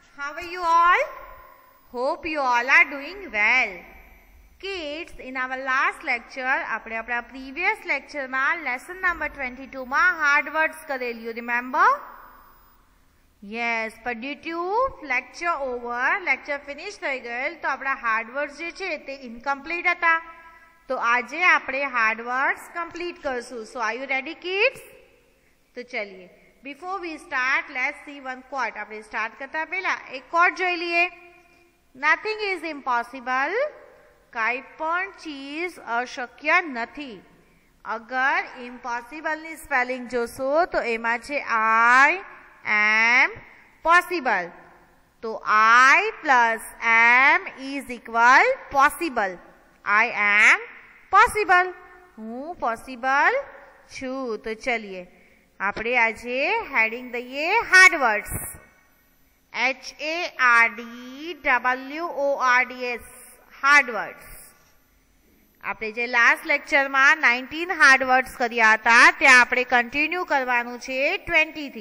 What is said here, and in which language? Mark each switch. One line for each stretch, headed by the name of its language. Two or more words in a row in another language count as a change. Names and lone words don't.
English: How are you all? Hope you all are doing well. Kids, in our last lecture,
Gujarati: આપણે આપણા
English: previous lecture
Gujarati: માં
English: lesson number 22
Gujarati: માં
English: hard words
Gujarati: કરેલું, remember?
English: Yes, but due to lecture over, lecture finish
Gujarati: થઈ ગયેલ, તો આપણા
English: hard words
Gujarati: જે છે તે
English: incomplete હતા.
Gujarati: તો આજે આપણે
English: hard words complete
Gujarati: કરશું.
English: So are you ready kids?
Gujarati: તો ચલીએ.
English: Before we start, let's see one quote.
Gujarati: આપણે start કરતા પહેલા એક quote જોઈ લઈએ.
English: Nothing is impossible.
Gujarati: કાંઈ પણ ચીજ અશક્ય નથી. અગર impossible ની સ્પેલિંગ જોશો તો એમાં છે
English: I am possible. તો I plus am is equal possible. I am possible. હું possible છું.
Gujarati: તો ચલીએ આપણે આજે હેડિંગ દઈએ
English: hard words. HARDWORDS hard words.
Gujarati: આપણે જે લાસ્ટ લેક્ચરમાં 19
English: hard words
Gujarati: કર્યા હતા ત્યાં આપણે કન્ટિન્યુ કરવાનું છે 20 થી.